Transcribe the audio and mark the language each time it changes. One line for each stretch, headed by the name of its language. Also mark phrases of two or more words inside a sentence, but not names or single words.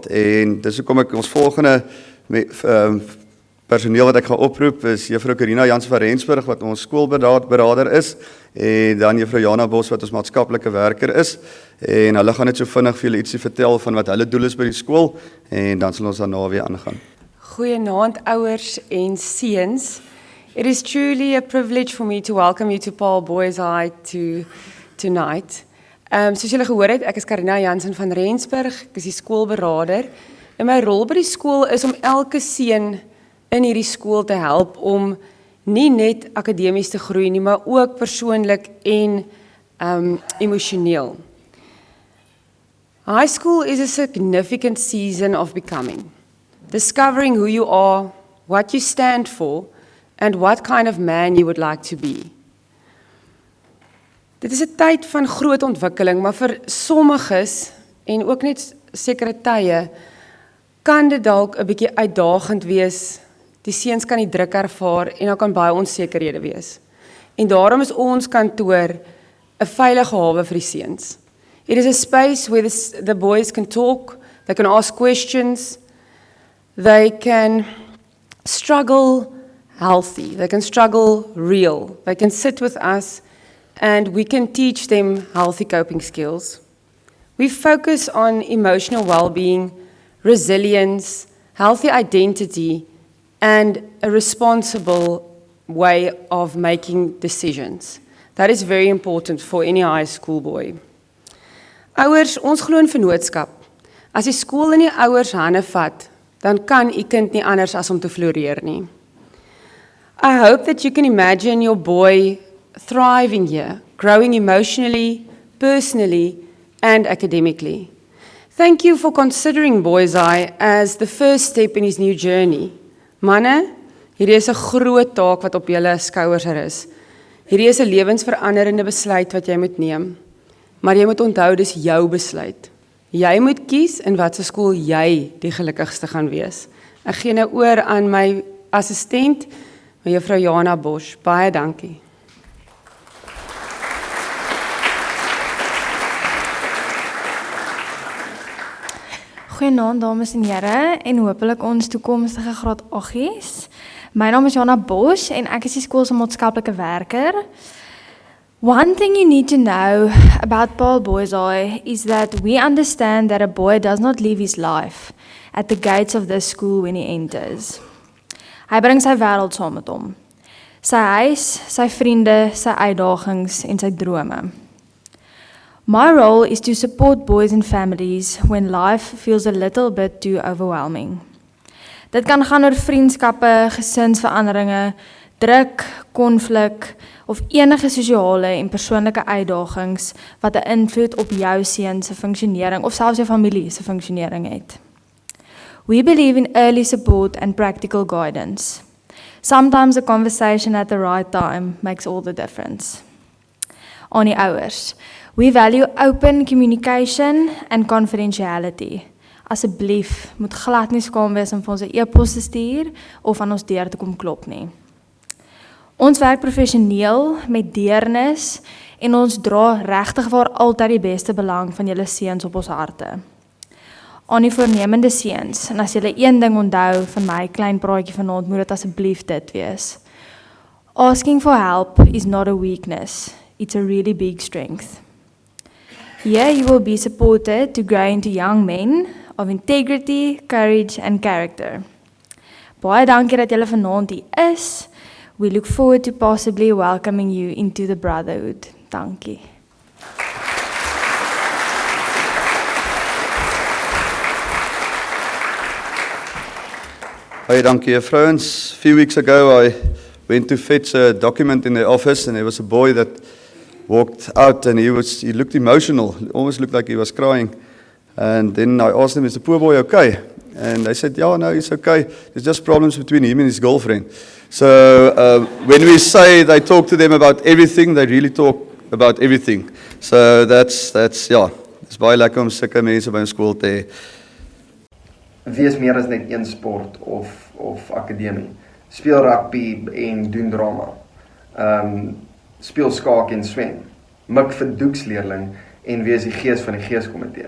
Afrikaans: En dis hoekom ek ons volgende personeel wat ek gaan oproep is Juffrou Karina Jansen van Rensburg wat ons skoolberader is en dan Juffrou Jana Bos wat ons maatskaplike werker is en hulle gaan net so vinnig vir julle ietsie vertel van wat hulle doel is by die skool en dan sal ons daarna weer aangaan. Goeienaand ouers en seuns.
English: It is truly a privilege for me to welcome you to Paul Boys Eye tonight.
Afrikaans: Soos julle gehoor het, ek is Karina Jansen van Rensburg, ek is die skoolberader. En my rol by die skool is om elke seun in hierdie skool te help om nie net akademies te groei nie, maar ook persoonlik en emosioneel.
English: High school is a significant season of becoming. Discovering who you are, what you stand for, and what kind of man you would like to be.
Afrikaans: Dit is 'n tyd van groot ontwikkeling, maar vir sommiges en ook net sekere tye kan dit dalk 'n bietjie uitdagend wees. Die seuns kan die druk ervaar en daar kan baie onsekerhede wees. En daarom is ons kantoor 'n veilige hawe vir die seuns.
English: It is a space where the boys can talk, they can ask questions, they can struggle healthy, they can struggle real, they can sit with us and we can teach them healthy coping skills. We focus on emotional well-being, resilience, healthy identity, and a responsible way of making decisions. That is very important for any high school boy.
Afrikaans: Ouers, ons glo in vennootskap. As die skool in die ouers hande vat, dan kan u kind nie anders as om te floreer nie.
English: I hope that you can imagine your boy thriving here, growing emotionally, personally, and academically. Thank you for considering Boys Eye as the first step in his new journey.
Afrikaans: Manne, hierdie is 'n groot taak wat op julle skouers is. Hierdie is 'n lewensveranderende besluit wat jy moet neem. Maar jy moet onthou dis jou besluit. Jy moet kies in watter skool jy die gelukkigste gaan wees. Ek gee nou oor aan my assistent, Juffrou Jana Bosch. Baie dankie. Goeienaand dames en here en hopelik ons toekomstige graad 8's. My naam is Jana Bosch en ek is die skool se maatskaplike werker.
English: One thing you need to know about Paul Boys Eye is that we understand that a boy does not live his life at the gates of this school when he enters.
Afrikaans: Hy bring sy wêreld saam met hom. Sy huis, sy vriende, sy uitdagings en sy drome.
English: My role is to support boys and families when life feels a little bit too overwhelming.
Afrikaans: Dit kan gaan oor vriendskappe, gesinsveranderinge, druk, konflik of enige sosiale en persoonlike uitdagings wat 'n invloed op jou seun se funksionering of selfs jou familie se funksionering het.
English: We believe in early support and practical guidance. Sometimes a conversation at the right time makes all the difference.
Afrikaans: Aan die ouers,
English: we value open communication and confidentiality.
Afrikaans: Asseblief, moet glad nie skaam wees om vir ons 'n e-pos te stuur of aan ons deur te kom klop nie. Ons werk professioneel met deernis en ons dra regtig waar altyd die beste belang van julle seuns op ons harte. Aan die voornemende seuns, en as julle een ding onthou van my klein praatjie vanaand, moet dit asseblief dit wees.
English: Asking for help is not a weakness, it's a really big strength. Here you will be supported to grow into young men of integrity, courage and character.
Afrikaans: Baie dankie dat julle vanaand hier is.
English: We look forward to possibly welcoming you into the brotherhood.
Afrikaans: Dankie. Hey, dankie vrouens.
English: A few weeks ago I went to fetch a document in the office and there was a boy that walked out and he looked emotional, almost looked like he was crying. And then I asked him, is the poor boy okay? And they said, yeah, no, he's okay. There's just problems between him and his girlfriend. So when we say they talk to them about everything, they really talk about everything. So that's yeah, it's
Afrikaans: baie lekker om sulke mense by 'n skool te hê. Wees meer as net een sport of akademie. Speel rugby en doen drama. Speel skaak en swem. Mik vir doeksleerling en wees die gees van die geeskomitee.